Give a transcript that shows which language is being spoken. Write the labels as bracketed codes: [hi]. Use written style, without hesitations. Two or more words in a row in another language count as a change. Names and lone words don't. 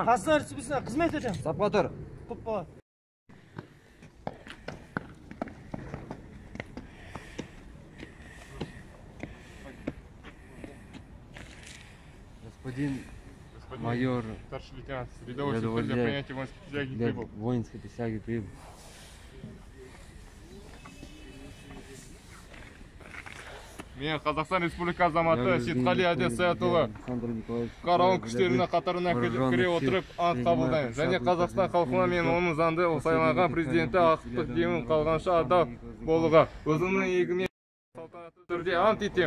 [kk] Қазақстан Республикасына қызмет етемін. Сапқа тұр. Құп болады. [ru] Господин майор, Старший лейтенант, рядовой офицер для принятия воинской присяги прибыл. воинской присяги прибыл. [kk] Мен Қазақстан Республикасы азаматы Сейтқали Әдес Саятұлы қарауыл күштерінің қатарына кіре отырып ант қабылдаймын. Және Қазақстан халқына мен оның заңды сайланған президенті ақтық демін қалғанша адал болуға, өзімнің егемен салтанатты түрде ант етемін.